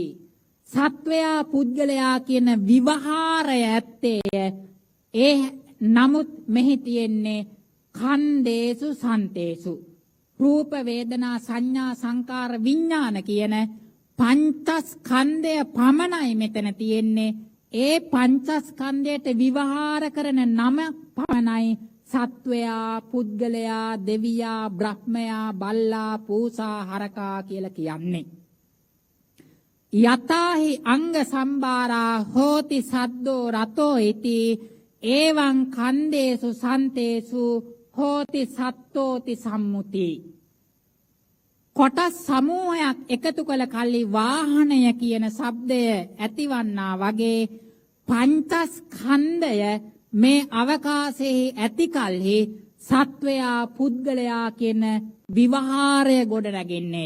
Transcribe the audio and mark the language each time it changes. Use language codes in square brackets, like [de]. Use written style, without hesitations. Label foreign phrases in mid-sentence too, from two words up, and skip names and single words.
[si] සත්වයා පුද්ගලයා කියන විවහාරය ඇත්තේ ඒ නමුත් මෙහි තියෙන්නේ [pi] කන්දේසු සන්තේසු [si] රූප වේදනා සංඥා සංකාර විඥාන කියන පංචස්කන්ධය පමණයි මෙතන තියෙන්නේ. ඒ පංචස්කන්ධයට විවහාර කරන නම පමණයි සත්වයා පුද්ගලයා දෙවියා බ්‍රහ්මයා බල්ලා පූසා හරකා කියලා කියන්නේ. [pi] යතාහි අංග සම්බාරා හෝති සද්දෝ රතෝ ඉති එවං කන්දේසු සන්තේසු හෝති සත්තෝති සම්මුති. [si] කොටස් සමූහයක් එකතු කළ කල්ලි වාහනය කියන ශබ්දය ඇතිවන්නා වගේ පංචස්කන්ධය මේ අවකාශයේ ඇති කල්හි සත්වයා පුද්ගලයා කියන විවහාරය ගොඩනැගෙන්නේය.